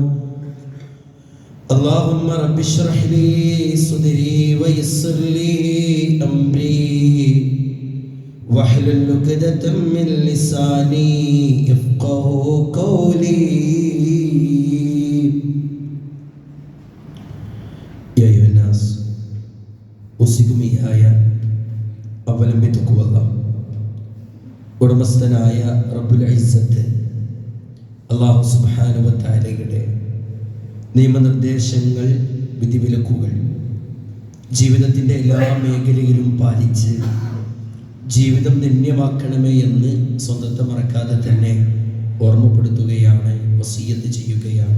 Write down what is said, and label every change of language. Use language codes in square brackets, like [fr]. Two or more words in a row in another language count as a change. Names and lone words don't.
[ar] اللهم رب اشرح لي صدري ويسر لي أمري واحلل عقدة من لساني يفقهوا قولي. يا أيها الناس أوصيكم إياي أولا بتقوى الله. [ml] ഉടമസ്ഥനായ [ar] رب العزة الله سبحانه وتعالى [ml] നിയമനിർദ്ദേശങ്ങൾ, വിധിവിലക്കുകൾ ജീവിതത്തിൻ്റെ എല്ലാ മേഖലയിലും പാലിച്ച് ജീവിതം ധന്യമാക്കണമേ എന്ന് സ്വന്തത്തെ മറക്കാതെ തന്നെ ഓർമ്മപ്പെടുത്തുകയാണ്, വസിയ്യത്ത് ചെയ്യുകയാണ്.